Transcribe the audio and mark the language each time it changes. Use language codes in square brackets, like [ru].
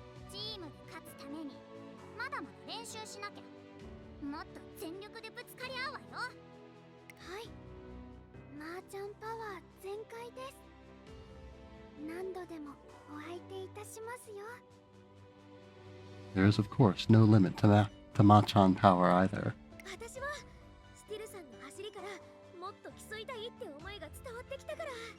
[ja] チームで勝つためにまだまだ練習しなきゃ。もっと全力でぶつかり合うわよ。はい、マーちゃんパワー全開です。何度ででもお相手いたしますよ。 [en] There is, of course, no limit to Machan power either. [ja] 私はスティルさんの走りからもっと競いたいって思いが伝わってきたから。